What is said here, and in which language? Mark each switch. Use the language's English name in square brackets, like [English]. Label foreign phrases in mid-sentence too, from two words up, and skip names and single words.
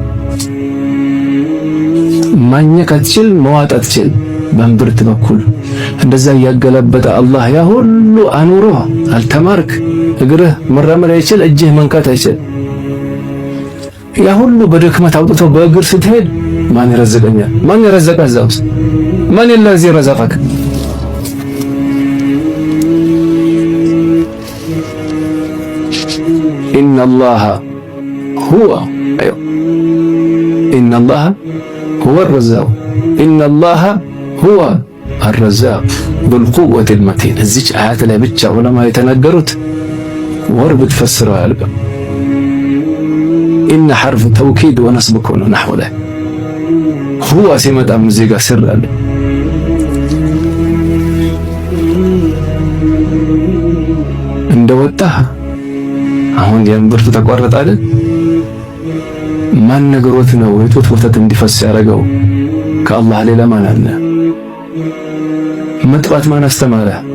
[Amharic] ማኘክ አትችል፣ መዋጥ አትችል። በእምብርት በኩል እንደዛ እያገለበጠ አላህ ያ ሁሉ አኑሮ አልተማርክ። እግርህ መራመድ አይችል፣ እጅህ መንካት አይችል። ያ ሁሉ በድክመት አውጥቶ በእግር ስትሄድ ማን ይረዝቀኛል? ማን ይረዘቀ? እዛውስ ማን [Arabic] الذي رزقك? إن الله هو إن الله هو الرزاق إن الله هو الرزاق بالقوة المتين። [Amharic] እዚች አያት ላይ ብቻ ዑለማ የተናገሩት ወር ብትፈስረው አያልቅም። [Arabic] إن حرف توكيد ونصب كونه نحو له هو [Amharic] ሲመጣም እዚህ ጋር ስር አለ። ወጣህ አሁን የእምብርቱ ተቋረጠ አይደል? ማን ነገሮት ነው የጡት ወተት እንዲፈስ ያደረገው? ከአላህ ሌላ ማን አለ? መጥባት ማን አስተማረ?